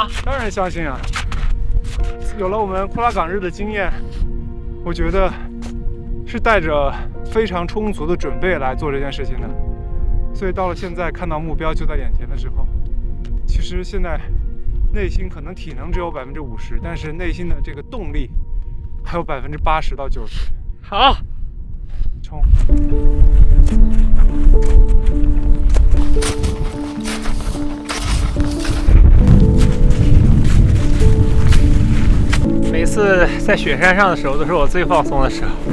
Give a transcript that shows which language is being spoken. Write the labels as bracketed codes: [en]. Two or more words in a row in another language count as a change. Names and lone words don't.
[zh] 當然相信啊！有了我們庫拉崗日的經驗，我覺得是帶着非常充足的準備來做这件事情的。所以到了现在，看到目标就在眼前的时候，其实现在内心可能体能只有50%，但是内心的这个动力还有80%到90%。好，冲！每次在雪山上的时候，都是我最放松的时候。